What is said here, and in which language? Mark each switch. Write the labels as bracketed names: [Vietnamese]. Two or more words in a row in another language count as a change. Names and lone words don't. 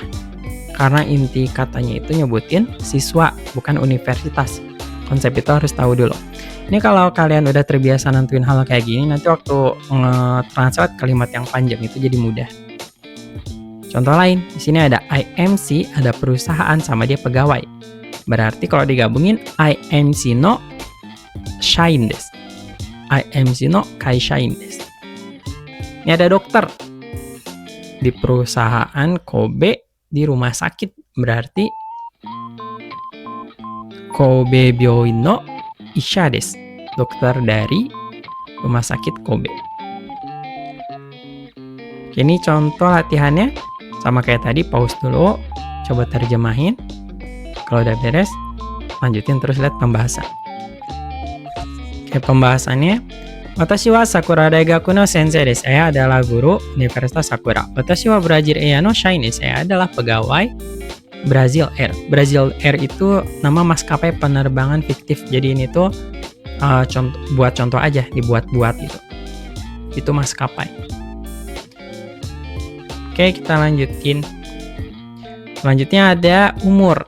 [Indonesian] Karena inti katanya itu nyebutin siswa, bukan universitas. Konsep itu harus tahu dulu. Ini kalau kalian udah terbiasa nentuin hal kayak gini, nanti waktu nge-translate kalimat yang panjang itu jadi mudah. Contoh lain, di sini ada IMC, ada perusahaan sama dia pegawai. Berarti kalau digabungin [Japanese] IMCの社員です. IMCの会社員です. [Indonesian] Ini ada dokter di perusahaan Kobe di rumah sakit, berarti [Japanese] 神戸病院の医者です. [Indonesian] Dokter dari rumah sakit Kobe. Ini contoh latihannya. Sama kayak tadi, pause dulu, coba terjemahin. Kalau udah beres, lanjutin terus lihat pembahasan. Oke, pembahasannya [Japanese] 私はさくら大学の先生です. [Indonesian] Saya adalah guru Universitas Sakura. [Japanese] Watashi wa Brazil Air no shine desu. [Indonesian] Saya adalah pegawai Brazil Air. Brazil Air itu nama maskapai penerbangan fiktif. Jadi ini tuh buat contoh aja, dibuat-buat gitu. Itu maskapai. Oke, kita lanjutin. Selanjutnya ada umur.